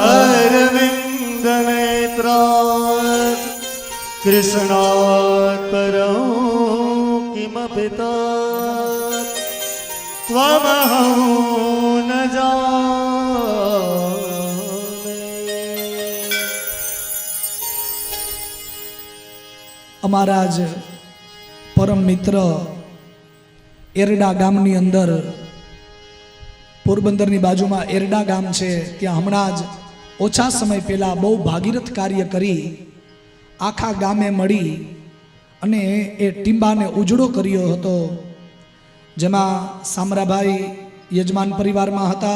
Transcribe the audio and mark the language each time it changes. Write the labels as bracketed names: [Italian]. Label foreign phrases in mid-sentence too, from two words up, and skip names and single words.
[Sanskrit] अरविंद नेत्रा कृष्णात् परं किमपिता त्वमहं न जाने. [Gujarati] અમારા જ પરમ મિત્ર એરડા ગામની અંદર, પોરબંદરની બાજુમાં એરડા ગામ છે, ત્યાં હમણાં જ ઓછા સમય પહેલા બહુ ભાગીરથ કાર્ય કરી આખા ગામે મળી અને એ ટીંબાને ઉજળો કર્યો હતો, જેમાં સામરાભાઈ યજમાન પરિવારમાં હતા.